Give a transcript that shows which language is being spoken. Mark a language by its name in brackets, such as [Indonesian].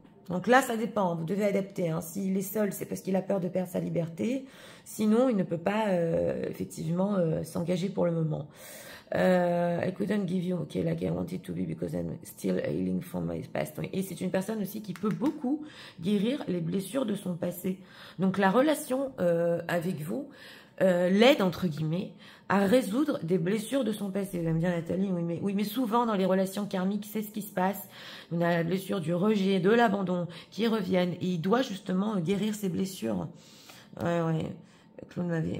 [French] Donc là, ça dépend. Vous devez adapter. Hein. S'il est seul, c'est parce qu'il a peur de perdre sa liberté. Sinon, il ne peut pas effectivement s'engager pour le moment. [English] I couldn't give you, okay, like I wanted to be because I'm still healing from my past. [French] Et c'est une personne aussi qui peut beaucoup guérir les blessures de son passé. Donc la relation avec vous, l'aide, entre guillemets, à résoudre des blessures de son passé. Vous allez me dire, Nathalie, oui, mais souvent dans les relations karmiques, c'est ce qui se passe. On a la blessure du rejet, de l'abandon qui reviennent. Et il doit justement guérir ces blessures. Ouais. Claude m'avait...